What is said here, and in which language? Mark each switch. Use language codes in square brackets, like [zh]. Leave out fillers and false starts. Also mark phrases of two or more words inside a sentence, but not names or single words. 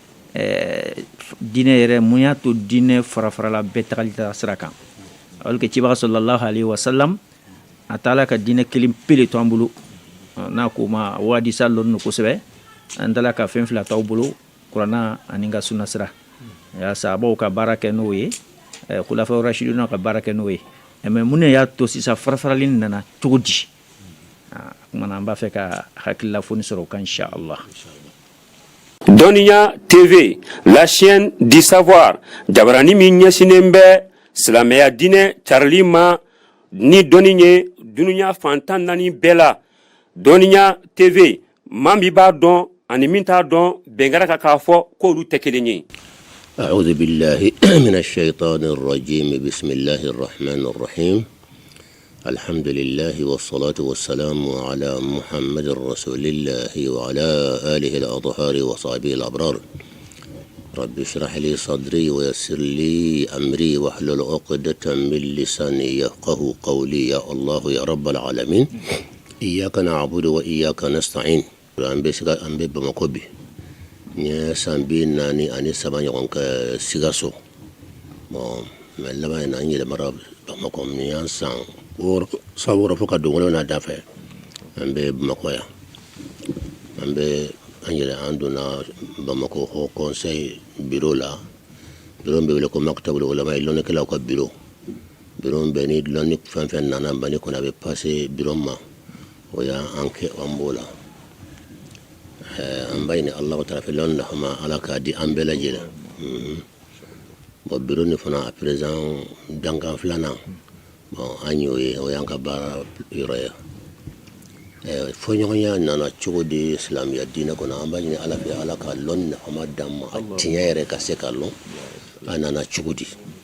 [bm] diinɛ yɛrɛ mun y'a to diinɛ farafarala bɛɛ tagali ta sira kan [fr] alors que [bm] cibaga [ar] صلى الله عليه وسلم [bm] a taala ka diinɛ kelen pele to an bolo n'a ko ma waadisa lɔnni kosɛbɛ an taala ka fɛn fila t'aw bolo kuranna ani ka sunna sira sahabaw ka baara kɛ n'o ye khulafaw rashiduna ka baara kɛ n'o ye mais mun y'a to sisan farafarali nana cogo di kumana an b'a fɛ ka hakilila foni sɔrɔ o kan inchallah. Dɔnniya TV, [fr] la chaîne du savoir. [bm] Jabarani min ɲɛsinen bɛ silamɛya diinɛ carili ma ni dɔnni ye dunuya fantan naani bɛɛ la. Dɔnniya TV, maa min b'a dɔn ani min t'a dɔn bɛnkɛra ka k'a fɔ k'olu tɛ kelen ye. [ar] أعوذ بالله من الشيطان الرجيم بسم الله الرحمن الرحيم الحمد لله والصلاة والسلام على محمد رسول الله وعلى آله الأطهار وصحبه الأبرار رب اشرح لي صدري ويسر لي أمري واحلل عقدة من لساني يفقه قولي يا الله يا رب العالمين إياك نعبد وإياك نستعين [bm] أنبي بمكوبي nye sambi nani ani saba ɲɔgɔn kɛ Sikaso bon mais laban in na n yɛlɛmara Bamakɔ ni y'an san sabu wɔɔrɔ fo ka don wolonwula da fɛ an bɛ Bamakɔ yan an donna Bamakɔ [fr] Haut Conseil [bm] bureau la bureau bɛ wele ko [ar] مكتب العلماء [bm] lɔnnikɛlaw ka bureau bɛ ni lɔnni fɛn fɛn nana Mali kɔnɔ a bɛ passer bureau ma o y'an kɛ an b'o la an bayni [ar] الله تعالى [bm] fɛ lɔnni lahama ala k'a di an bɛɛ lajɛlen bon bureau ni fana a président dankan filanan bon an y'o ye o y'an ka baara yɔrɔ ye fɔɲɔgɔnya nana cogo di silamɛya diinɛ kɔnɔ an b'a ɲini ala fɛ ala ka lɔnni nafama d'an ma a tiɲɛ yɛrɛ ka se ka lɔn a nana cogo di